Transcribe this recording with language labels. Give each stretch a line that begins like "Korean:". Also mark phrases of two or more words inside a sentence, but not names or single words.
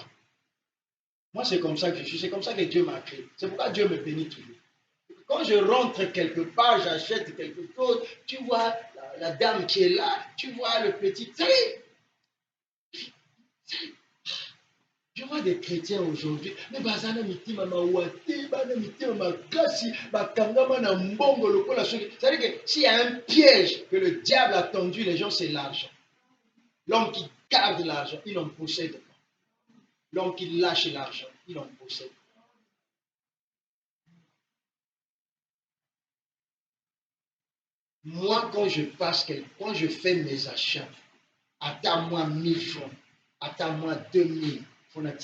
French: Moi c'est comme ça que je suis, c'est comme ça que Dieu m'a créé. C'est pourquoi Dieu me bénit toujours. Quand je rentre quelque part, j'achète quelque chose, tu vois la dame qui est là, tu vois le petit tri. Je vois des chrétiens aujourd'hui, mais
Lingala: bazana mitima mawate, bana mitima makasi, bakangama na mbongo lokola soki.
French: C'est-à-dire que s'il y a un piège que le diable a tendu les gens, c'est l'argent. L'homme qui garde l'argent, il en possède pas. L'homme qui lâche l'argent, il en possède. Moi, quand je fais mes achats, attends-moi 1000 francs, attends-moi 2000 francs.